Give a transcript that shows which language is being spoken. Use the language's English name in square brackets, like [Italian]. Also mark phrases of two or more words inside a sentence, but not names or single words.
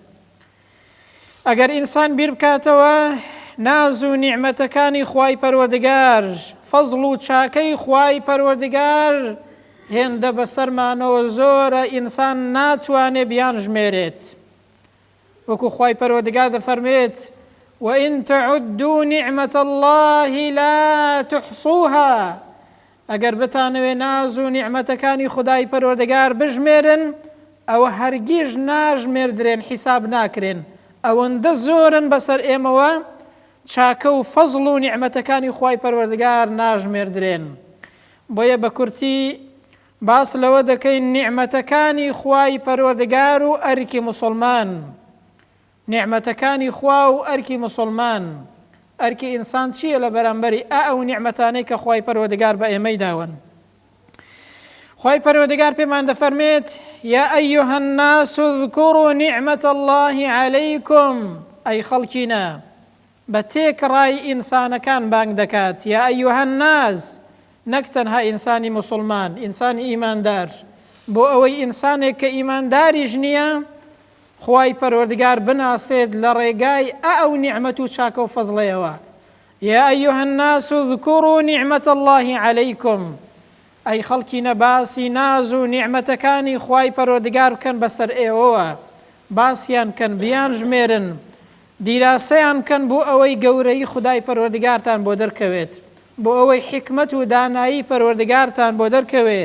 [Central Kurdish] ئەگەر ئینسان بیر بکاتەوە ناز و نیعمەتەکانی خوای پەروەردگار، فەزڵ و چاکەی خوای پەروەردگار هێندە بەسەرمانەوە زۆرە، ئینسان ناتوانێ بیان ژمێرێت. وەکو خوای پەروەردگار دەفەرمێت: [Arabic] وَإِن تَعُدُّوا نِعْمَةَ اللَّهِ لَا تُحْصُوهَا. [Central Kurdish] ئەگەر بتانەوێ ناز و نیعمەتەکانی خودای پەروەردگار بژمێرن، ئەوە هەرگیز ناژمێردرێن، حیساب ناکرێن. ئەوەندە زۆرن بەسەر ئێمەوە، چاکە و فەزڵ و نیعمەتەکانی خوای پەروەردگار ناژمێردرێن. بۆیە بە کورتی باس لەوە دەکەین نیعمەتەکانی خوای پەروەردگار و ئەرکی موسڵمان. نیعمەتەکانی خوا و ئەرکی موسڵمان. ئەرکی ئینسان چییە لە بەرامبەری ئەو نیعمەتانەی کە خوای پەروەردگار بە ئێمەی داون؟ خوای پەروەردگار پێمان دەفەرمێت: [Arabic] یا ئەیها الناس اذکروا نعمة الله عەلەیکم. [Central Kurdish] ئەی خەڵکینە، بە تێکڕای ئینسانەکان بانگ دەکات. [Arabic] یا ئەیها الناس، [Central Kurdish] نەک تەنها ئینسانی موسڵمان، ئینسانی ئیماندار. بۆ ئەوەی ئینسانێک کە ئیمانداریش نییە، خوای پەروەردگار بناسێت لە ڕێگای ئەو نیعمەت و چاکە و فەزڵەیەوە. [Arabic] یا ئەیها الناس اذکروا نعمة الله عەلەیکم. [Central Kurdish] ئەی خەڵکینە، باسی ناز و نیعمەتەکانی خوای پەروەردگار بکەن بەسەر ئێوەوە، باسییان کەن، بیان ژمێرن، دیراسەیان بکەن بۆ ئەوەی گەورەی خودای پەروەردگارتان بۆ دەرکەوێت، بۆ ئەوەی حکمت و دانایی پەروەردگارتان بۆ دەرکەوێت.